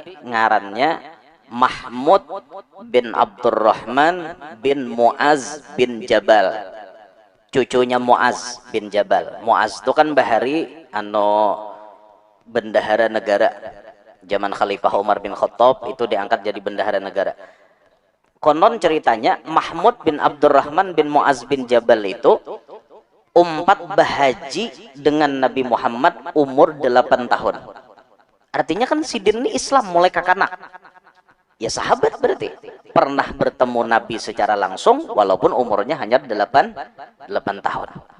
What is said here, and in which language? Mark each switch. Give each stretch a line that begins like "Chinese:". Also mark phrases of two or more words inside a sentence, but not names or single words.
Banjar: Ngarannya Mahmud bin Abdurrahman bin Muaz bin Jabal.
Indonesian: Cucunya Muaz bin Jabal. Muaz itu kan bahari bendahara negara. Zaman Khalifah Umar bin Khattab itu diangkat jadi bendahara negara. Konon ceritanya Mahmud bin Abdurrahman bin Muaz bin Jabal itu umpat bahaji dengan Nabi Muhammad umur 8 tahun. Artinya kan sidin ini Islam mulai kakanak. Ya sahabat berarti pernah bertemu Nabi secara langsung walaupun umurnya hanya 8 tahun.